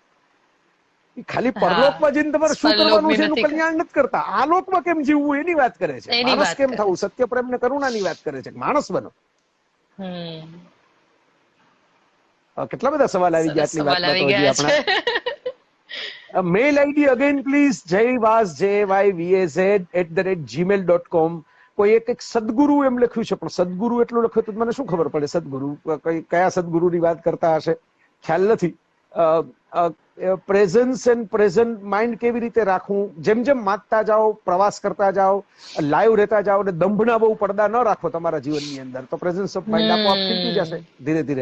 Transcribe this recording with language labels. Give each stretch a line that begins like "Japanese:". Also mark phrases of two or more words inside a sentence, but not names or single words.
Gujarati: ખાલી પરલોકમાં જઈને તમારે શું કરવાનું છે એનું કલ્યાણ નથી કરતા. આ લોકમાં કેમ જીવવું એની વાત કરે છે. માણસ કેમ થવું, સત્ય, પ્રેમ ને કરુણાની વાત કરે છે. માણસ બનો. કેટલા બધા સવાલ આવી ગયા આટલી વાતમાં તો હજી આપણા.
English: mail ID again please, jayvaz@gmail.com.
Gujarati: કોઈ એક સદગુરુ એમ લખ્યું છે, પણ સદગુરુ એટલું લખ્યું તો મને શું ખબર પડે સદગુરુ કયા સદગુરુની વાત કરતા હશે, ખ્યાલ નથી.
English: presence and present mind
Gujarati: કેવી રીતે રાખવું, જેમ જેમ વાંચતા જાઓ, પ્રવાસ કરતા જાઓ, લાઈવ રહેતા જાઓ, અને દંભના બહુ પડદા ન રાખો તમારા જીવનની અંદર, તો
English: presence of mind
Gujarati: આપોઆપ ખીલતું જશે ધીરે ધીરે.